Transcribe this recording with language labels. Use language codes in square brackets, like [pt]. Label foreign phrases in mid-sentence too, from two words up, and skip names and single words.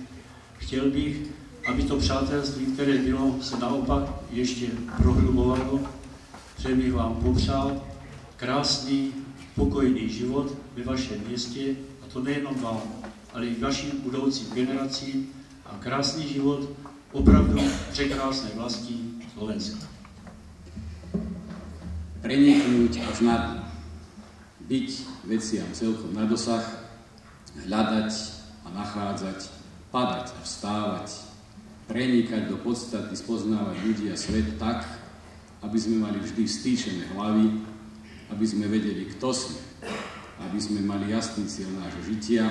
[cs] Chtěl bych, aby to přátelství, které bylo, se naopak ještě prohlubovalo. Chtěl bych vám popřát krásný, pokojný život ve vašem městě, a to nejenom vám, ale i vašim budoucím generacím, a krásný život opravdu překrásnej vlasti Slovenska. [sk] Preniknúť a snadno, byť veciam celkom na dosah, hľadať a nachádzať, padať a vstávať, prenikať do podstaty, spoznávať ľudí a svet tak, aby sme mali vždy stýčené hlavy, aby sme vedeli, kto sme, aby sme mali jasný cieľ nášho žitia.